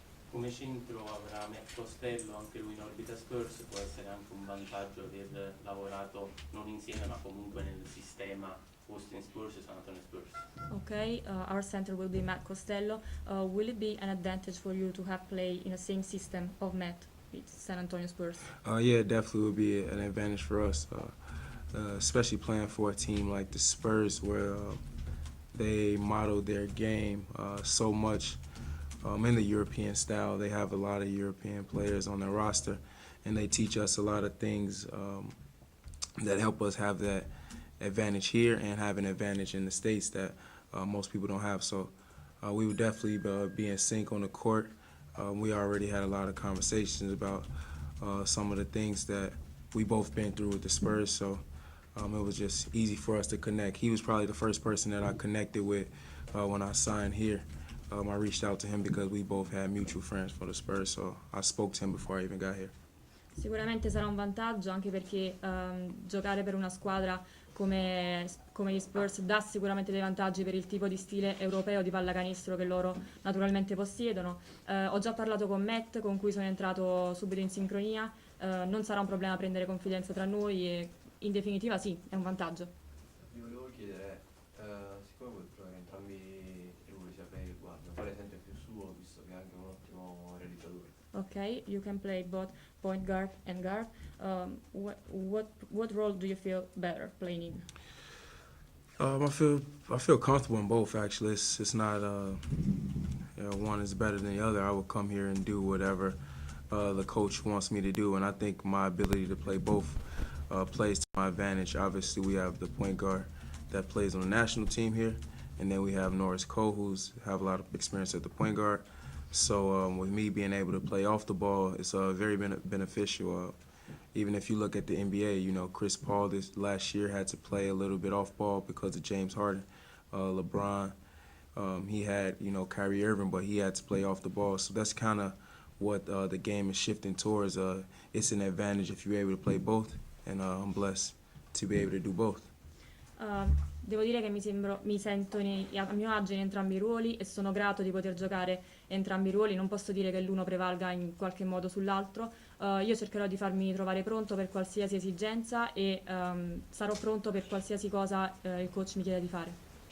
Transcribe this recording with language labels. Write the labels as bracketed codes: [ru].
[it] Come centro avrà Matt Costello, anche lui in orbita Spurs, può essere anche un vantaggio aver lavorato non insieme ma comunque nel sistema Austin Spurs e San Antonio Spurs. [en] Okay, our center will be Matt Costello. Will it be an advantage for you to have played in the same system of Matt with San Antonio Spurs? Yeah, it definitely would be an advantage for us, especially playing for a team like the Spurs where they model their game so much in the European style. They have a lot of European players on their roster, and they teach us a lot of things that help us have that advantage here and have an advantage in the States that most people don't have. So we would definitely be in sync on the court. We already had a lot of conversations about some of the things that we both been through with the Spurs, so it was just easy for us to connect. He was probably the first person that I connected with when I signed here. I reached out to him because we both had mutual friends for the Spurs, so I spoke to him before I even got here. [it] Sicuramente sarà un vantaggio anche perché giocare per una squadra come gli Spurs dà sicuramente dei vantaggi per il tipo di stile europeo di pallacanestro che loro naturalmente possiedono. Ho già parlato con Matt, con cui sono entrato subito in sincronia, non sarà un problema prendere confidenza tra noi e in definitiva sì, è un vantaggio. Vi volevo chiedere, siccome voi giocare entrambi i ruoli, sia play che guardia, quale sente più suo, visto che è anche un ottimo realizzatore? [en] Okay, you can play both point guard and guard. What role do you feel better playing in? I feel comfortable in both. Actually, it's not one is better than the other. I will come here and do whatever the coach wants me to do, and I think my ability to play both plays to my advantage. Obviously, we have the point guard that plays on the national team here, and then we have Norris Cole, who's have a lot of experience at the point guard. So with me being able to play off the ball, it's very beneficial. Even if you look at the NBA, you know, Chris Paul this last year had to play a little bit off ball because of James Harden. LeBron, he had, you know, Kyrie Irving, but he had to play off the ball. So that's kind of what the game is shifting towards. It's an advantage if you're able to play both, and I'm blessed to be able to do both. [it] Devo dire che mi sento a mio agio in entrambi i ruoli e sono grato di poter giocare entrambi i ruoli. Non posso dire che l'uno prevalga in qualche modo sull'altro. Io cercherò di farmi trovare pronto per qualsiasi esigenza e sarò pronto per qualsiasi cosa il coach mi chieda di fare.